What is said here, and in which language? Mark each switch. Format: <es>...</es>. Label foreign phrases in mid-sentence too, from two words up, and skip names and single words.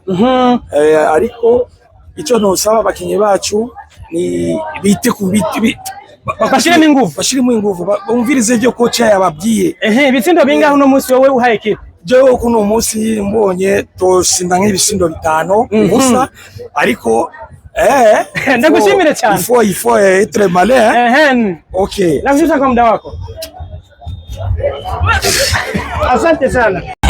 <rn>Ariko ico nosaba abakinyi bacu ni bite ku biti bashiremo ingufu bumvirize ibyo coach yababwiye. Ibitsindo bingaho no munsi wowe uhaye equipe? Jewe kuno munsi mbonye tosinda nk'ibisindo 5 gusa. Ariko ndagushimire cyane.</rn> <fr>Il faut être malin. Okay.</fr> <sw>Nakushukuru kwa muda wako. Asante sana.</sw>